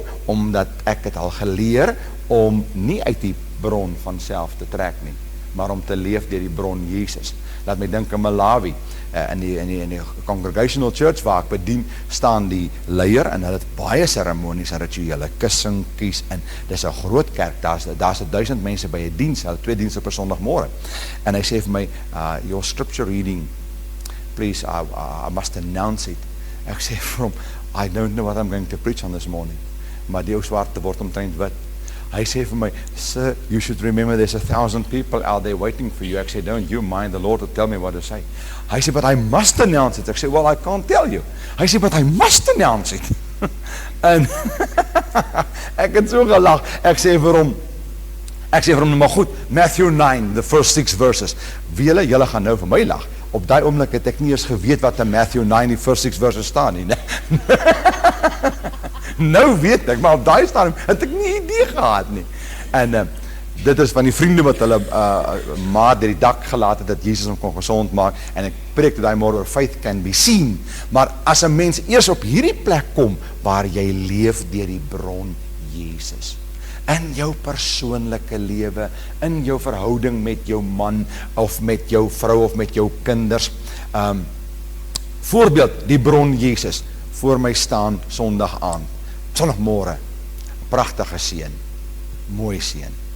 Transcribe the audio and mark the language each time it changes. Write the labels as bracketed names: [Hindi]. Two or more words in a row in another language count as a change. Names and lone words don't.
[Afrikaans] Omdat ek het al geleer, om nie uit die bron van self te trek nie, maar om te leef deur die bron Jesus. Laat my dink aan Malawi, in die Congregational Church waar ek bedien, staan die leier en hulle het baie seremonies en rituele, kussing, kies, en dis 'n groot kerk, daar's 1000 mense by 'n diens, hulle 2 dienste per Sondagmôre, en hy sê vir my, [English] your scripture reading, please, I must announce it. [Afrikaans] Ek sê vir hom, [English] I don't know what I'm going to preach on this morning, [Afrikaans] maar die ou swarte word omtrent wit. Hy sê vir my, [English] sir, you should remember there's 1,000 people out there waiting for you. [Afrikaans] Ek sê, [English] don't you mind the Lord to tell me what to say. [Afrikaans] Hy sê, [English] but I must announce it. [Afrikaans] Ek sê, [English] well, I can't tell you. [Afrikaans] Hy sê, [English] but I must announce it. [Afrikaans] En ek het so gelag. Ek sê vir hom, maar goed, [English] Matthew 9, the first 6 verses. [Afrikaans] Julle gaan nou vir my lag. Op daai oomblik het ek nie eens geweet wat in Matthew 9, die [English] first 6 verses [Afrikaans] staan nie. Nou weet ek, maar op daai stadium het ek nie idee gehad nie. En dit is van die vriende wat hulle maar deur die dak gelaat het, dat Jesus hom kon gesond maak, en ek preek daai môre oor [English] faith can be seen. [Afrikaans] Maar as 'n mens eers op hierdie plek kom, waar jy leef deur die bron Jesus, in jou persoonlike lewe, in jou verhouding met jou man, of met jou vrou, of met jou kinders, voorbeeld, die bron Jesus, voor my staan Sondag aand, Sondagmôre, pragtige seun, mooi seun,